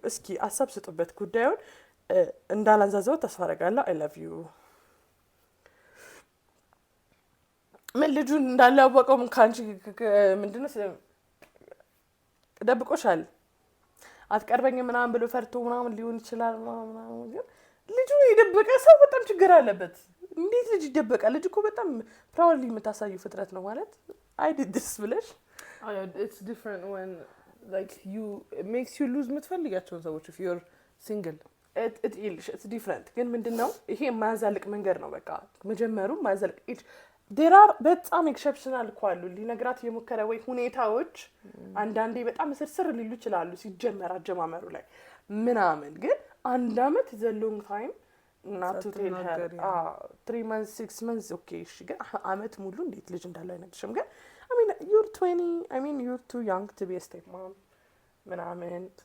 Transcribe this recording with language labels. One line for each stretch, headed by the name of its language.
Amharic: እስኪ ሀሳብ ስጡበት። ጉዳዩን እንዳላንዛዘው ተስፋ አደርጋለሁ።
English: አይ ላቭ ዩ።
Amharic: ምን ልጁን እንዳላወቀው ካንቺ ምንድነው ደብቆሻል፣ አትቀርበኝ ምናምን ብሎ ፈርቶ ምናምን ሊሆን ይችላል ምናምን። ግን ልጁ የደበቀ ሰው በጣም ችግር አለበት። እንዴት ልጅ ይደበቃል? ልጅ እኮ በጣም ፕራውድሊ የምታሳዩ ፍጥረት ነው ማለት
English: አይ ዲድ ዲስ
Amharic: ብለሽ
English: it's different when like it makes you lose
Amharic: የምትፈልጋቸውን ሰዎች
English: if you're single it's different።
Amharic: ግን ምንድነው ይሄ የማያዛልቅ መንገድ ነው። በቃ መጀመሩ የማያዛልቅ ዴራር በጣም ኤክሰፕሽናል እኮ አሉ ሊነግራት የሞከረ ወይ ሁኔታዎች አንዳንዴ በጣም ስርስር ሊሉ ይችላሉ ሲጀመር አጀማመሩ ላይ ምናምን። ግን አንድ አመት
English: is a long time not to tell her 3 months 6 months okay
Amharic: እሺ። ግን አመት ሙሉ እንዴት ልጅ እንዳለው አይነግርሽም። ግን
English: I mean you're 20 I mean you're too young to be a stepmom
Amharic: ምናምን።